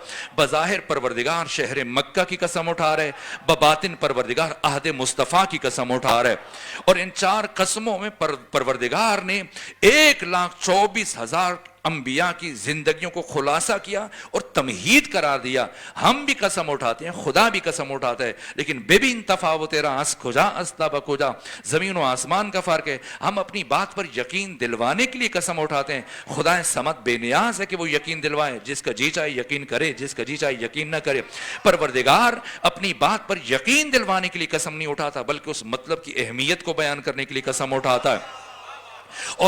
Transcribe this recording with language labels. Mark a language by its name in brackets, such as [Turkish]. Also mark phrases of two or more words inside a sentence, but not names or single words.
[Urdu] بظاہر پروردگار شہر مکہ کی قسم اٹھا رہے، بباطن پروردگار عہد مصطفیٰ کی قسم اٹھا رہے۔ اور ان 4 قسموں میں پروردگار نے 1,24,000 انبیاء کی زندگیوں کو خلاصہ کیا اور تمہید قرار دیا۔ ہم بھی قسم اٹھاتے ہیں، خدا بھی قسم اٹھاتا ہے، لیکن [Persian] ببین تفاوت راس کھجا استبا کھجا، [Urdu] زمین و آسمان کا فرق ہے۔ ہم اپنی بات پر یقین دلوانے کے لیے قسم اٹھاتے ہیں، خدا صمد بے نیاز ہے کہ وہ یقین دلوائے، جس کا جی چاہے یقین کرے، جس کا جی چاہے یقین نہ کرے۔ پروردگار اپنی بات پر یقین دلوانے کے لیے قسم نہیں اٹھاتا، بلکہ اس مطلب کی اہمیت کو بیان کرنے کے لیے قسم اٹھاتا ہے۔